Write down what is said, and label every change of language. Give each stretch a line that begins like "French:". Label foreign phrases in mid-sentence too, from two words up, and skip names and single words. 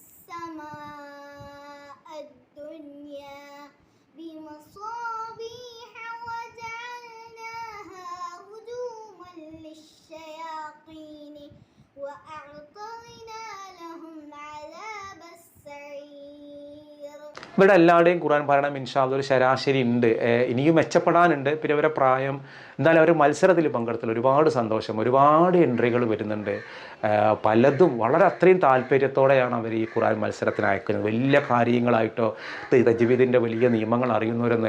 Arabic: السماء الدنيا بمصابيح وجعلناها رجوما للشياطين وأعطينا لهم عذاب السعير.
Malayalam: ഇവിടെ എല്ലാവരുടെയും ഖുർആൻ പാരായണം
Arabic: إن شاء الله
Malayalam: ഒരു ശരാശരി ഉണ്ട്. ഇനിയും മെച്ചപ്പെടാനുണ്ട്. പിന്നെ അവരുടെ പ്രായം, എന്നാലും അവർ മത്സരത്തിൽ പങ്കെടുത്തതിൽ ഒരുപാട് സന്തോഷം. ഒരുപാട് എൻട്രികൾ വരുന്നുണ്ട്. പലതും വളരെ അത്രയും താല്പര്യത്തോടെയാണ് അവർ ഈ ഖുർആൻ മത്സരത്തിന് അയക്കുന്നത്. വലിയ കാര്യങ്ങളായിട്ടോ തജ്വീദിൻ്റെ വലിയ നിയമങ്ങൾ അറിയുന്നവരൊന്നുമല്ല.